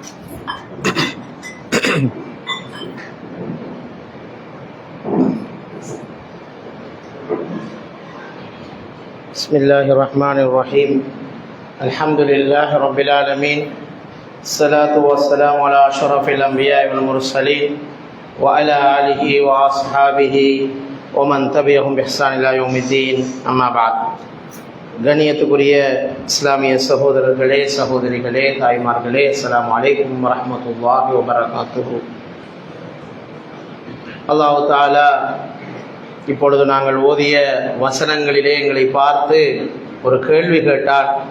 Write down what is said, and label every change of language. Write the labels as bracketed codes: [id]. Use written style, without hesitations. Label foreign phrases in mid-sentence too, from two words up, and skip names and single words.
[ar] بسم الله الرحمن الرحيم الحمد لله رب العالمين الصلاة والسلام على أشرف الأنبياء والمرسلين وعلى آله وأصحابه ومن تبعهم بإحسان إلى يوم الدين أما بعد. [ta] கண்ணியத்துக்குரிய இஸ்லாமிய சகோதரர்களே, சகோதரிகளே, தாய்மார்களே, [ar] السلام عليكم ورحمة الله وبركاته. الله تعالى [ta] இப்பொழுது நாங்கள் ஓதிய வசனங்களிலே எங்களை பார்த்து ஒரு கேள்வி கேட்டார்.